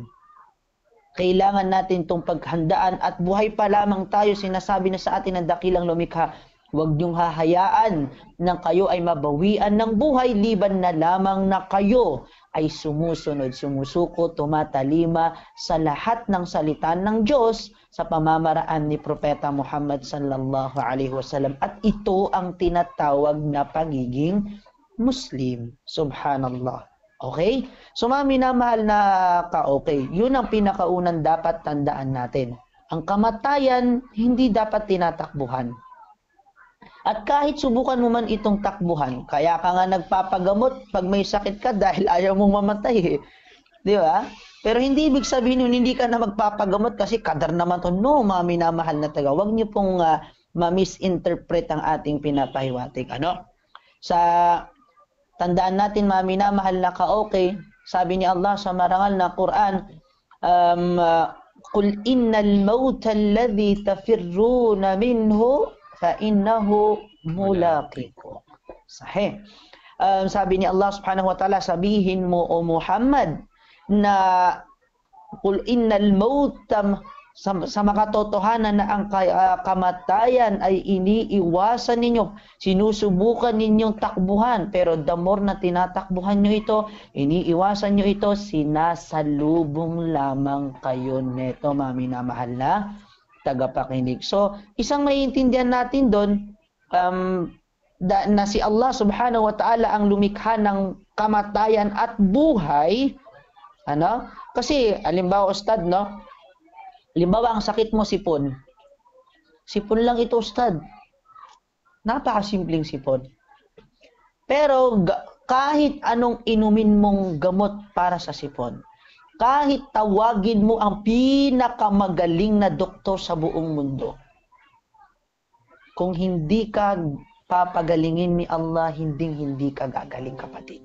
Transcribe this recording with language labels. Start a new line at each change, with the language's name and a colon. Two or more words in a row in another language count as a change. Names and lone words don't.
Filipino: Kailangan natin itong paghandaan at buhay pa lamang tayo, sinasabi na sa atin ng dakilang lumikha, huwag niyong hahayaan na kayo ay mabawian ng buhay liban na lamang na kayo ay sumusunod, sumusuko, tumatalima sa lahat ng salita ng Diyos sa pamamaraan ni Propeta Muhammad
Arabic: صلى الله عليه وسلم.
Filipino: At ito ang tinatawag na pagiging Muslim. Subhanallah. Okay? So mga minamahal na ka-okay, yun ang pinakaunang dapat tandaan natin. Ang kamatayan, hindi dapat tinatakbuhan. At kahit subukan mo man itong takbuhan, kaya ka nga nagpapagamot pag may sakit ka dahil ayaw mong mamatay. Di ba? Pero hindi ibig sabihin yun, hindi ka na magpapagamot kasi kadar naman to. No, mga minamahal na taga. Huwag niyo pong ma-misinterpret ang ating pinapahiwatig. Ano? Sa tandaan natin, mga minamahal na ka-okay, sabi ni Allah sa marangal na Quran,
Arabic: قُلْ إِنَّ الْمَوْتَ الَّذِي تَفِرُّونَ مِنْهُ فَإِنَّهُ مُلَاقِكُمْ.
Filipino: Sahih. Sabi ni Allah
Arabic: سبحانه وتعالى,
Filipino: sabihin mo o Muhammad na
Arabic: قُلْ إِنَّ الْمَوْتَ
Filipino: sa makatotohanan na ang kamatayan ay iniiwasan ninyo, sinusubukan ninyong takbuhan, pero
English: the more
Filipino: na tinatakbuhan nyo ito, iniiwasan nyo ito, sinasalubong lamang kayo neto, mga minamahal na tagapakinig. So, isang maiintindihan natin doon, na si Allah
Arabic: سبحانه وتعالى
Filipino: ang lumikha ng kamatayan at buhay, ano? Kasi, alimbawa, Ustad, no? Halimbawa, ang sakit mo, sipon. Sipon lang ito, Ustad. Napakasimpleng sipon. Pero, kahit anong inumin mong gamot para sa sipon, kahit tawagin mo ang pinakamagaling na doktor sa buong mundo, kung hindi ka papagalingin ni Allah, hindi ka gagaling, kapatid.